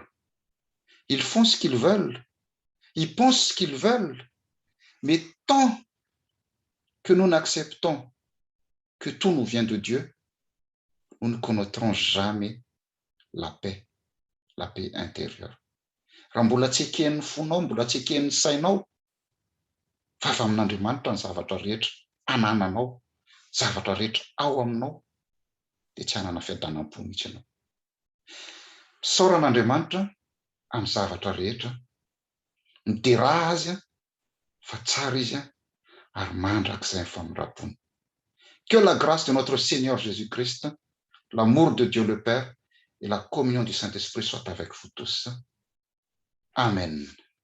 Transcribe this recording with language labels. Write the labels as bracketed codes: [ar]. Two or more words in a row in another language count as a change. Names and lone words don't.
[fr] Ils font ce qu'ils veulent. Ils pensent ce qu'ils veulent. Mais tant que nous n'acceptons que tout nous vient de Dieu, nous ne connaîtrons jamais la paix intérieure. [mg] Raha mbola tsy eken'ny fonao, mbola tsy eken'ny sainao, fa avy amin'Andriamanitra ny zavatra rehetra anananao, zavatra rehetra ao aminao, dia tsy hanana fiadanam-po mihitsy ianao. Saoran'Andriamanitra amin'ny zavatra rehetra, mideraha azy fa tsara izy ary mandrakizay ny famindram-pony. [fr] Que la grâce de notre Seigneur Jésus-Christ, l'amour de Dieu le Père et la communion du Saint-Esprit soient avec vous tous. Amen.